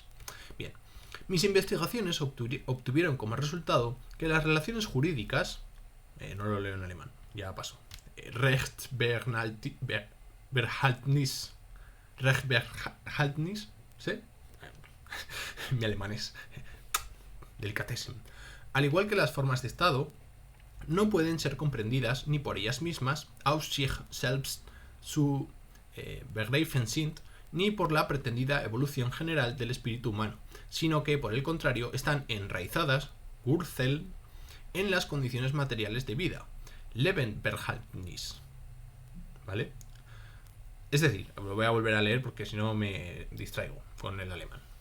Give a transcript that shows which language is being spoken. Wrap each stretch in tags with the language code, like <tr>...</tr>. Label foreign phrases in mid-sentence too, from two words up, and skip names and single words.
<es>Bien, mis investigaciones obtuvieron como resultado que las relaciones jurídicas, no lo leo en alemán, ya paso, Rechtsbehaltnis, ¿sí? Mi alemán es delicatessen. Al igual que las formas de Estado, no pueden ser comprendidas ni por ellas mismas,</es> <de>aus sich selbst zu begreifen sind,</de> <es>ni por la pretendida evolución general del espíritu humano, sino que, por el contrario, están enraizadas, Wurzel, en las condiciones materiales de vida, Lebenverhältnis. ¿Vale? Es decir, lo voy a volver a leer porque si no me distraigo con el alemán.</es>